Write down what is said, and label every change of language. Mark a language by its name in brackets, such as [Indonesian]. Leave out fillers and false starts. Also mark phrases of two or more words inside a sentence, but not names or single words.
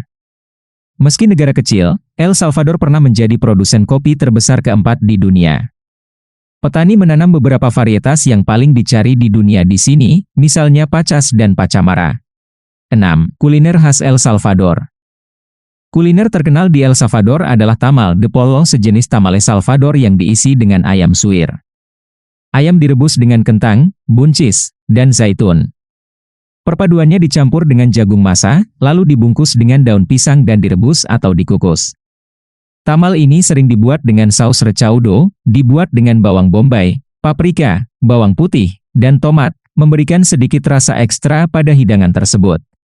[Indonesian] Meski negara kecil, El Salvador pernah menjadi produsen kopi terbesar keempat di dunia. Petani menanam beberapa varietas yang paling dicari di dunia di sini, misalnya Pacas dan Pacamara. 6. Kuliner khas El Salvador. Kuliner terkenal di El Salvador adalah [Spanish] tamal de pollo, [Indonesian] sejenis tamale Salvador yang diisi dengan ayam suir. Ayam direbus dengan kentang, buncis, dan zaitun. Perpaduannya dicampur dengan jagung masa, lalu dibungkus dengan daun pisang dan direbus atau dikukus. Tamal ini sering dibuat dengan saus recaudo, dibuat dengan bawang bombay, paprika, bawang putih, dan tomat, memberikan sedikit rasa ekstra pada hidangan tersebut.